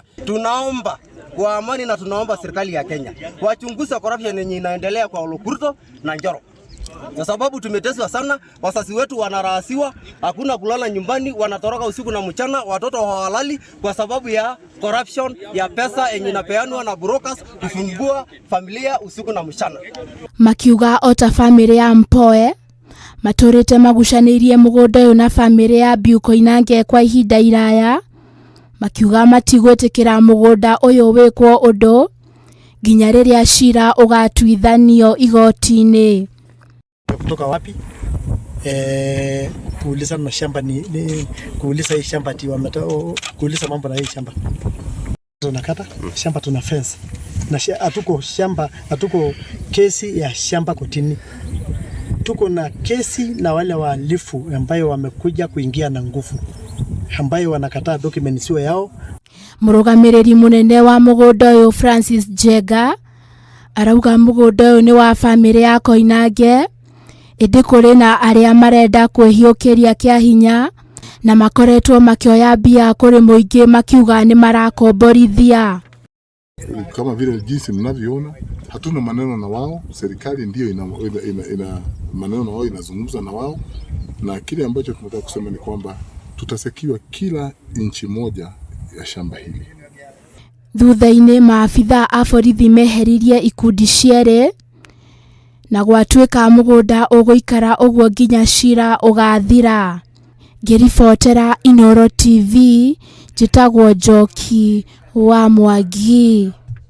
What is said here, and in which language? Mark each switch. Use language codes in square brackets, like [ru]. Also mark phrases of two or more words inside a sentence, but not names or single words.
[sw] Tunaomba kwa amani na tunaomba serikali ya Kenya wachunguze corruption yenye inaendelea kwa Olokurto na Njoro. Kwa sababu tumeteswa sana, wazazi wetu wanarahasiwa, hakuna kulala nyumbani, wanatoroka usiku na mchana, watoto hawalali kwa sababu ya corruption ya pesa yenye inapeanwa na brokers kufungua familia usiku na mchana. [ki] Makiuga ota famĩlĩ ya Mpoe matũrĩte magucanĩirie mũgũnda ũyũ na famĩlĩ ya Biu Koinange kwa ihinda iraya, makiuga matigwĩtĩkĩra mũgũnda ũyũ wĩkwo ũndũ nginya rĩrĩa cira ũgatuithanio igoti-inĩ. [sw] Kutoka wapi? Kuuliza na shamba ni kuuliza hii shamba kuuliza mambo na hii shamba. Tunakata shamba, tuna fence. Na hatuko shamba, hatuko kesi ya shamba kotini. Tuko na kesi na wale wahalifu ambayo wamekuja kuingia na nguvu, ambayo wanakataa documents yao. [ki] Mũrũgamĩrĩri mũnene wa mũgũnda ũyũ Francis Jega arauga mũgũnda ũyũ nĩ wa famĩlĩ ya Koinange, ĩndĩ kũrĩ na arĩa marenda kwĩhiũkĩria kĩa hinya na makoretwo makioya mbia kũrĩ mũingĩ makiuga nĩ marakomborithia. [sw] Kama vile jinsi mnavyoona, hatuna maneno na wao, serikali ndio ina maneno na wao, inazungumza na wao, na kile ambacho tunataka kusema ni kwamba tutasekiwa kila inchi moja ya shamba hili. [ki] Thutha-inĩ maabitha a borithi meheririe ikundi cierĩ na gwatuĩka mũgũnda ũgũikara ũguo nginya cira ũgathira. Ngĩribotera Inooro TV, njĩtagwo Njoki wa Mwangi.